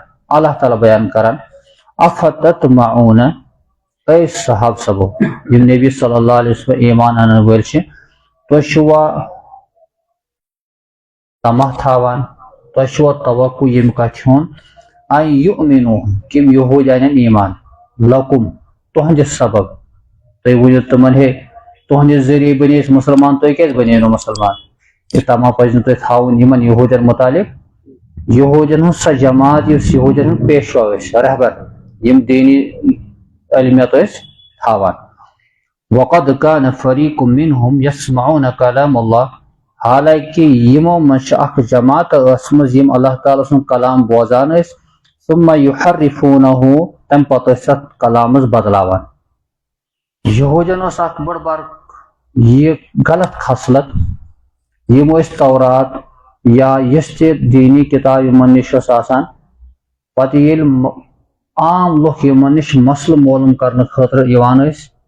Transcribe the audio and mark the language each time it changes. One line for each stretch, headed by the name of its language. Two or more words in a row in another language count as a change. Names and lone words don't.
Kashmiri: اللہ تعالیٰ بیان کران افتطمعون اے صحابہ صٲبو یِم نبی
Arabic: صلی اللہ علیہ وسلم
Kashmiri: ایمان انن وٲلۍ چھِ تُہۍ چھِوا طمع تھاوان تۄہہِ چھُوا توقع ییٚمہِ کتھِ ہُنٛد
Arabic: ان یؤمنو
Kashmiri: کِم یہوٗدۍ انن ایمان لکم تُہنٛدِ سبب تُہۍ ؤنِو تِمن ہے تُہنٛدِ ذٔریعہٕ بنے أسۍ مسلمان تُہۍ کیازِ بنے نہٕ مسلمان. یہِ طمع پزِ نہٕ تۄہہِ تھاوُن یِمن یہوٗدٮ۪ن متعلق یہوٗدٮ۪ن ہٕنٛز سۄ جماعت یُس یہوٗدٮ۪ن ہُنٛد پیشوا ٲسۍ رہبر یِم دینی علمیت ٲسۍ تھاوان.
Arabic: وقد كان فريق منهم يسمعون كلام الله
Kashmiri: حالانکہ یِمو منٛز چھِ اکھ جماعت ٲسمٕژ یِم اللہ تعالیٰ سُنٛد کلام بوزان ٲسۍ
Arabic: ثم يحرفونه
Kashmiri: تمہِ پتہٕ ٲسۍ اتھ کلامس بدلاوان. یہوٗدٮ۪ن ٲس اکھ بٔڑ بار یہِ غلط خصلت یِم ٲسۍ تورات یا یۄس تہِ دیٖنی کِتاب یِمن نِش ٲس آسان پتہٕ ییٚلہِ عام لُکھ یِمن نِش مسلہٕ معلوٗم کرنہٕ خٲطرٕ یِوان ٲسۍ